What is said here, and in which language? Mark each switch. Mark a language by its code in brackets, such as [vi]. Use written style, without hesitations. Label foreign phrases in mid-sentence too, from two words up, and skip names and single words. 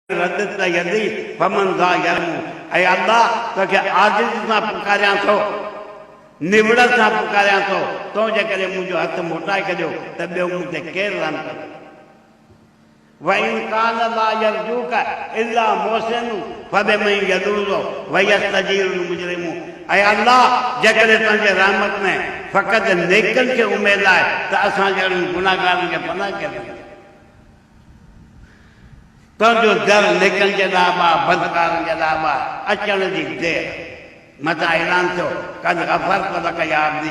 [ar] رددت يدي فمن ذا يرحم. [sd] ऐ अल्लाह तोखे आजिज़ सां पुकारियां थो, निबड़त सां पुकारियां थो, तो जे करे मुंहिंजो हथ मोटाए छॾियो त ॿियो मूं ते केरु रहम करे। [ar] وإن كان لا يرجوك إلا محسن فبمن يلوذ ويستجير المجرم. [sd] ऐ अल्लाह जेकॾहिं तुंहिंजे रहमत में फ़क़ति नेकनि खे उमेद आहे त असां जहिड़नि गुनाहगारनि खे पनाह कयो। तुंहिंजो दर नेकनि जे ॾाबा बदकारनि जे ॾाबा अचण जी देर मथां ऐलान थियो [ar] قد غفرت لك يا عبدي.